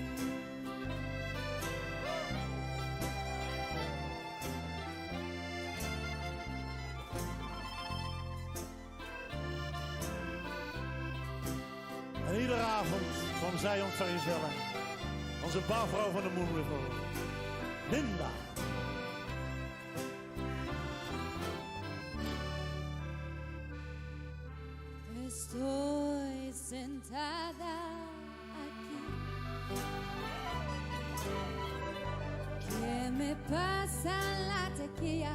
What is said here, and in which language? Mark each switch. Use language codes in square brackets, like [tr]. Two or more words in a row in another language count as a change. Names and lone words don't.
[nl] En iedere avond kwam zij ons vergezellen, onze barvrouw van de Moon River, Linda. [es] Estoy sentada aquí. ¿Qué me pasa la tequila?